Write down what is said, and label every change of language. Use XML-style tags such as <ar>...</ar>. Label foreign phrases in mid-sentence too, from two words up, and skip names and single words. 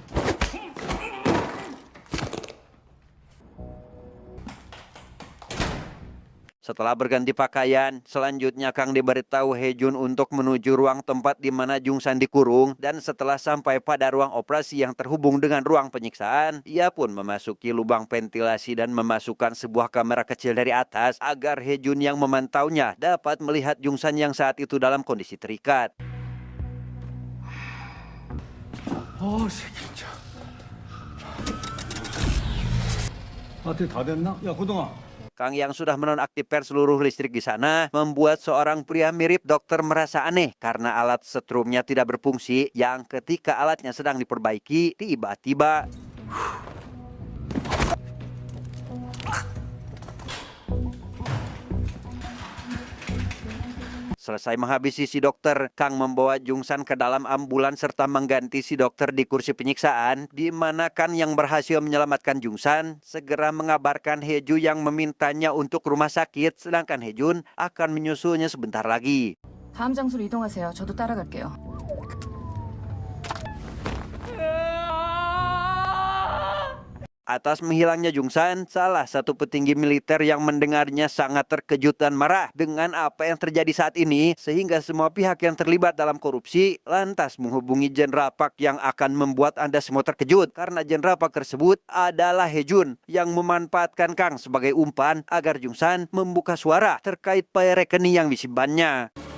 <id>Setelah berganti pakaian, selanjutnya Kang diberitahu Hejun untuk menuju ruang tempat di mana Jungsan dikurung, dan setelah sampai pada ruang operasi yang terhubung dengan ruang penyiksaan, ia pun memasuki lubang ventilasi dan memasukkan sebuah kamera kecil dari atas agar Hejun yang memantaunya dapat melihat Jungsan yang saat itu dalam kondisi terikat.</id> <ko>진짜. 마트 다 됐나? 야 고동아.</ko> <id>Kang yang sudah menonaktifkan seluruh listrik di sana membuat seorang pria mirip dokter merasa aneh karena alat setrumnya tidak berfungsi yang ketika alatnya sedang diperbaiki tiba-tiba selesai menghabisi si dokter, Kang membawa Jungsan ke dalam ambulans serta mengganti si dokter di kursi penyiksaan, di mana Kang yang berhasil menyelamatkan Jungsan segera mengabarkan Heju yang memintanya untuk rumah sakit, sedangkan Hejun akan menyusulnya sebentar lagi.</id> <ko>다음 장소로 이동하세요. 저도 따라갈게요.</ko> <id>Atas menghilangnya Jungsan, salah satu petinggi militer yang mendengarnya sangat terkejut dan marah dengan apa yang terjadi saat ini, sehingga semua pihak yang terlibat dalam korupsi lantas menghubungi Jenderal Park yang akan membuat Anda semua terkejut karena Jenderal Park tersebut adalah Hejun yang memanfaatkan Kang sebagai umpan agar Jungsan membuka suara terkait pay rekening yang disimpannya.</id>